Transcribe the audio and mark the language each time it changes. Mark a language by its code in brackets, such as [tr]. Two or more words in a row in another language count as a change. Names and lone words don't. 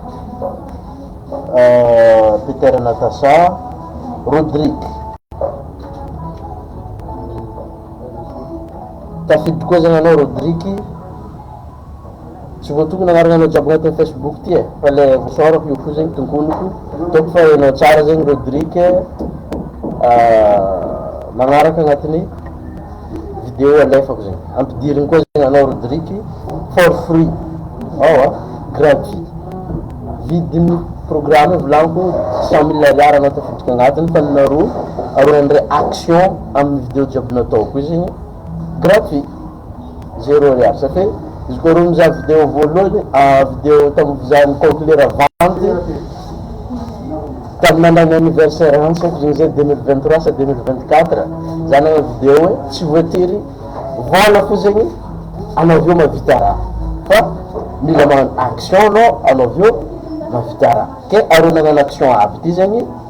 [mg] Peter Natasa Rodrigue tafidiko koa zegny anao Rodrigue tsy voatokony agnarana anao jiaby agnatin'ny Facebook ty fa le vosorako io fo zegny tonkoniko toko fa enao tsara zegny Rodrigue magnaraka agnatin'ny vidéo alefako zegny ampidirigny koa zegny anao Rodrigue [en] for free [mg] gratuit vidiny programme volaniko 100 000 ariary anao tafidriky agnatiny fa ninaro aroandray action amin'ny vidéo jiaby nataoko izy zegny gratuit 0 ariary satria izy koa rô mizaha vidéo voalohany vidéo tamizahany [fr] conclure vente [mg] tamin'ny androany anniversaire antsako zegny zay 2023 sa 2024 zany agna vidéo hoe tsy voatery vola fo zegny anaoveo mavita raha fa mila magnano action anao anaoveo mavita raha ke aroa nagnano action aby ty zegny